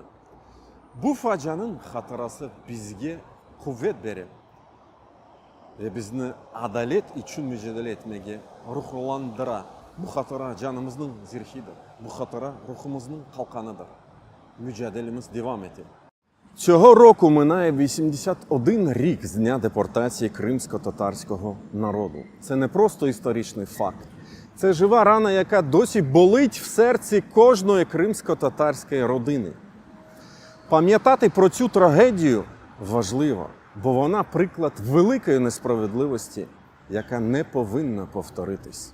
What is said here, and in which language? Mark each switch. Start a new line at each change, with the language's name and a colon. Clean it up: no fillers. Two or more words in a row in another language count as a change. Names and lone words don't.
Crimean Tatar: Bu facianın hatırası bizge kuvvet verir. Ve bizni adalet için mücadele etmeye ruhlandıra. Bu hatıra canımızın zirhidir. Bu hatıra ruhumuzun kalkanıdır. Mücadelemiz devam edelim.
Ukrainian: Цього року минає 81 рік з дня депортації кримсько-татарського народу. Це не просто історичний факт. Це жива рана, яка досі болить в серці кожної кримсько-татарської родини. Пам'ятати про цю трагедію важливо, бо вона приклад великої несправедливості, яка не повинна повторитись.